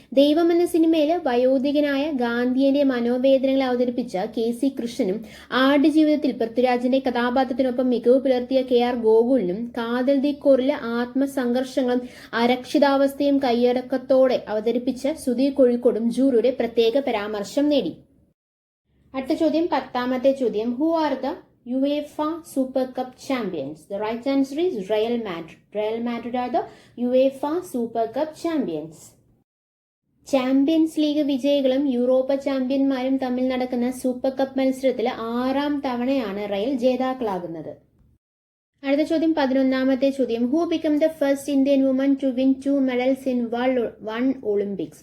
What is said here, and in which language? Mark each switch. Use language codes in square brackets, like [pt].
[ml] ദൈവം എന്ന സിനിമയിലെ വയോധികനായ ഗാന്ധിയന്റെ മനോവേദനകളെ അവതരിപ്പിച്ച KC കൃഷ്ണനും ആടുജീവിതത്തിൽ പൃഥ്വിരാജിന്റെ കഥാപാത്രത്തിനൊപ്പം മികവ് പുലർത്തിയ KR ഗോകുലിനും കാതൽ ദി കോറിലെ ആത്മസംഘർഷങ്ങളും അരക്ഷിതാവസ്ഥയും കൈയടക്കത്തോടെ അവതരിപ്പിച്ച സുധീർ കോഴിക്കോടും ജൂറിയുടെ പ്രത്യേക പരാമർശം നേടി. അടുത്ത ചോദ്യം 10ാമത്തെ ചോദ്യം. [en] Who are the UEFA Super Cup champions? The right answer is Real Madrid. Real Madrid are the UEFA Super Cup champions. [ml] Champions league വിജയികളും Europa ചാമ്പ്യന്മാരും തമ്മിൽ നടക്കുന്ന സൂപ്പർ കപ്പ് മത്സരത്തിൽ 6ാം തവണയാണ് റയൽ ജേതാക്കളാകുന്നത്. അടുത്ത ചോദ്യം 11ാമത്തെ ചോദ്യം. [en] Who become the first Indian woman to win 2 medals in 1 Olympics?